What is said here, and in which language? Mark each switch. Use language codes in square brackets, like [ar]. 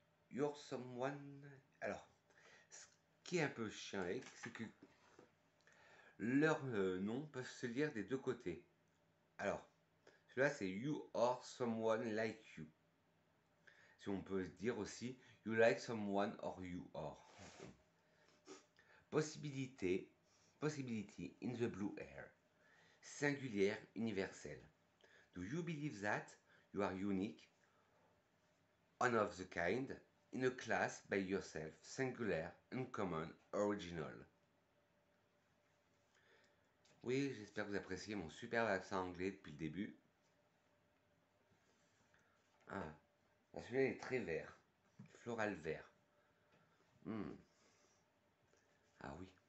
[fr] You're Someone. Alors, ce qui est un peu chiant, c'est que leurs noms peuvent se lire des deux côtés. Alors, celui-là, c'est You are Someone Like You. Si on peut dire aussi You Like Someone or You Are. [en] Possibility in the blue air. [fr] Singulière, universelle. [en] Do you believe that you are unique, one of the kind, in a class by yourself, singular, uncommon, original? [fr] Oui, j'espère que vous appréciez mon superbe accent anglais depuis le début. Ah, celui-là est très vert, floral vert. Ah oui.